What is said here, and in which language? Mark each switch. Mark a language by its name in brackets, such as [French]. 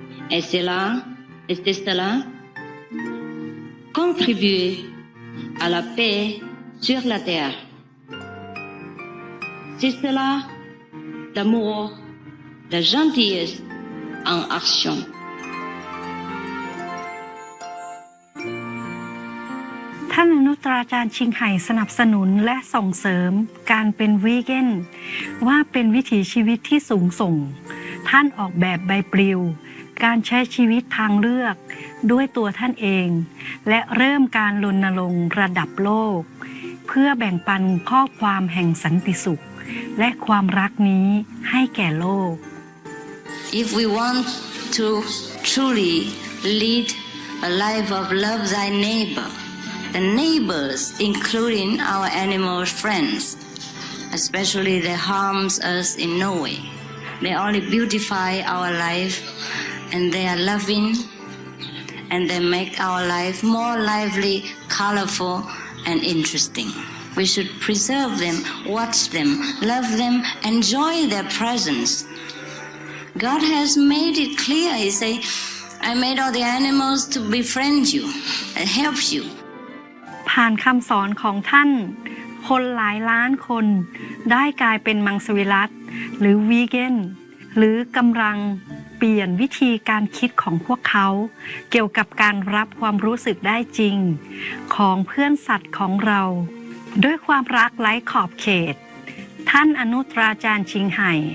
[French] Et c'est cela contribuer à la paix sur la terre. C'est cela l'amour, la gentillesse en action. [Thai] ท่านอนุตราจารย์ชิงไห่สนับสนุนและส่งเสริมการเป็นวีแกนว่าเป็นวิถีชีวิตที่สูงส่งท่านออกแบบใบปลิวการใช้ชีวิตทางเลือกด้วยตัวท่านเองและเริ่มการรณรงค์ระดับโลกเพื่อแบ่งปันข้อความแห่งสันติสุขและความรักนี้ให้แก่โลก [English] If we want to truly lead a life of love thy neighbor, the neighbors, including our animal friends, especially they harms us in no way. They only beautify our life and they are loving and they make our life more lively, colorful and interesting. We should preserve them, watch them, love them, enjoy their presence. God has made it clear. He say, I made all the animals to befriend you and help you. [Thai] ผ่านคำสอนของท่านคนหลายล้านคนได้กลายเป็นมังสวิรัติหรือวีแกนหรือกำลังเปลี่ยนวิธีการคิดของพวกเขาเกี่ยวกับการรับความรู้สึกได้จริงของเพื่อนสัตว์ของเราด้วยความรักไร้ขอบเขตท่านอนุตราจารย์ชิงไห่